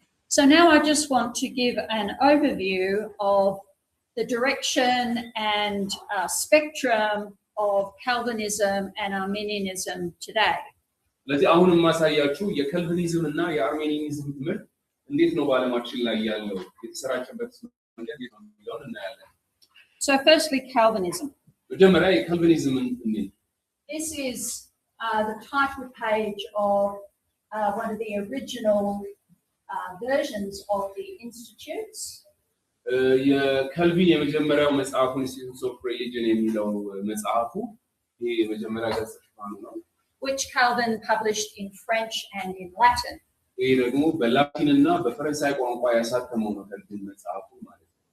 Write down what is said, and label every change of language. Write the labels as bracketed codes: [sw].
[en] So now I just want to give an overview of the direction and spectrum of Calvinism and Arminianism today. [am] ስለዚህ አሁን ማሳያችሁ የካልቪኒዝም እና የአርሜኒያኒዝም ትምህርት እንዴት ነው በዓለማችን ላይ ያለው የተሰራጨበት መንገድ የሚለውን እናያለን። [en] So firstly Calvinism. [am] መጀመሪያ የካልቪኒዝምን እንይ። [en] This is the title page of one of the original versions of the Institutes. [am] የካልቪን የመጀመሪያው መጽሐፉ ኢንስቲትዩትስ ኦፍ ሪሊጅን የሚለው መጽሐፉ ይሄ የመጀመሪያ ገጽ ነው። [en] Which Calvin published in French and in Latin. [am] ይሄ ደግሞ በላቲን እና በፈረንሳይ ቋንቋ ያሳተመው ነው ካልቪን መጽሐፉ ማለት ነው።